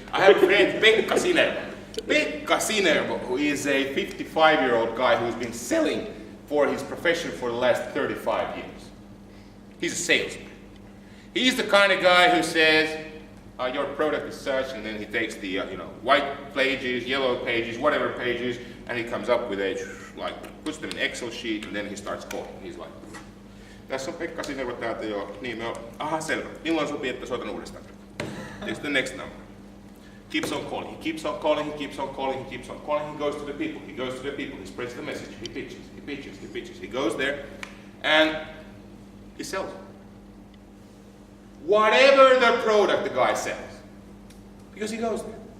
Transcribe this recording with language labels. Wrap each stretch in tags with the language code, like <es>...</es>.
<en>I have a friend, Pekka Sinervo. Pekka Sinervo, who is a 55-year-old guy who's been selling for his profession for the last 35 years. He's a salesman. He's the kind of guy who says, your product is such, and then he takes the white pages, yellow pages, whatever pages, and he comes up with puts them in Excel sheet, and then he starts calling. He's like,</en> <fi>tässä on Pekka Sinervo täältä jo, niin aha selvä, milloin sopii, että soitan uudestaan?</fi> <en>It's the next number. Keeps on calling, he keeps on calling, he keeps on calling, he keeps on calling, he goes to the people, he spreads the message, he pitches, he goes there, and he sells. Whatever the product the guy sells, because he goes there.</en>